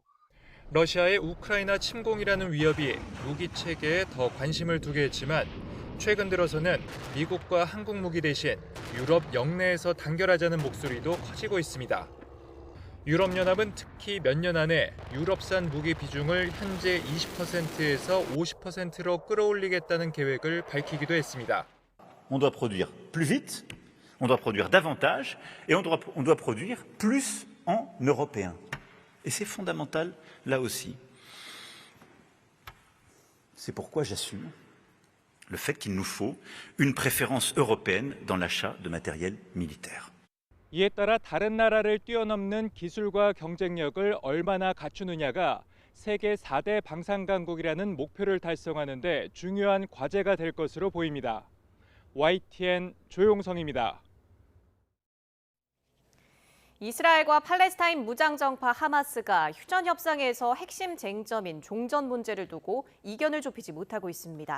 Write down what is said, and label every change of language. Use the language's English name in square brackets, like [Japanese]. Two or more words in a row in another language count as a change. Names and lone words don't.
[Korean] 러시아의 우크라이나 침공이라는 위협이 무기 체계에 더 관심을 두게 했지만 최근 들어서는 미국과 한국 무기 대신 유럽 영내에서 단결하자는 목소리도 커지고 있습니다. 유럽연합은 특히 몇 년 안에 유럽산 무기 비중을 현재 20%에서 50%로 끌어올리겠다는 계획을 밝히기도 했습니다. [French] On doit produire plus vite, on doit produire davantage et on doit produire plus en européen. Et c'est fondamental là aussi. C'est pourquoi j'assume le fait qu'il nous faut une préférence européenne dans l'achat de matériel militaire. [Korean] 이에 따라 다른 나라를 뛰어넘는 기술과 경쟁력을 얼마나 갖추느냐가 세계 4대 방산 강국이라는 목표를 달성하는 데 중요한 과제가 될 것으로 보입니다. YTN 조용성입니다. 이스라엘과 팔레스타인 무장정파 하마스가 휴전 협상에서 핵심 쟁점인 종전 문제를 두고 이견을 좁히지 못하고 있습니다.